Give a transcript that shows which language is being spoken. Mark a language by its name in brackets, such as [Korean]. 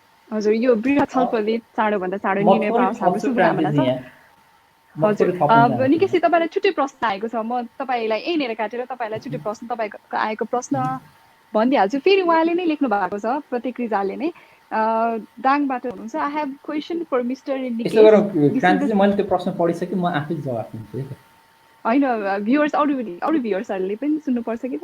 [Nepali] हजुर, यो बृहत छलफलले चाँडोभन्दा चाँडो निर्णय पाओस् हाम्रो शुभकामना छ। हजुर, निकेशजी तपाईँलाई छुट्टै प्रश्न आएको छ, म तपाईँलाई यहीँनिर काटेर तपाईँलाई छुट्टै प्रश्न, तपाईँको आएको प्रश्न भनिदिइहाल्छु। फेरि उहाँले नै लेख्नु भएको छ, प्रतीक रिजालले नै दाङबाट हुनुहुन्छ। [English] I have question for mister Nikesh. [Nepali] मैले त्यो प्रश्न पढिसकेँ, म आफै जवाफ दिन्छु है। होइन, भ्युअर्स अरू भ्युअर्सहरूले पनि सुन्नुपर्छ कि त?